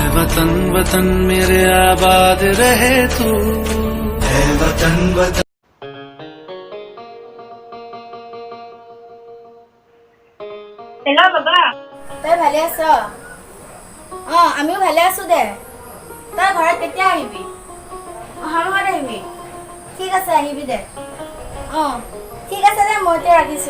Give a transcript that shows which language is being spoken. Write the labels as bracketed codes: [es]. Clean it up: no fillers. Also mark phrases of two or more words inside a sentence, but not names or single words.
[hi] वतन वतन मेरे आबाद रहे तू, है वतन वतन। [as] হেল্ল' বাবা, তই ভালে আছ? আমিও ভালে আছো দে। তই ঘৰত কেতিয়া আহিবি? অহা মাহত আহিবি? ঠিক আছে, আহিবি দে। ঠিক আছে দে, মই এতিয়া ৰাখিছোঁ।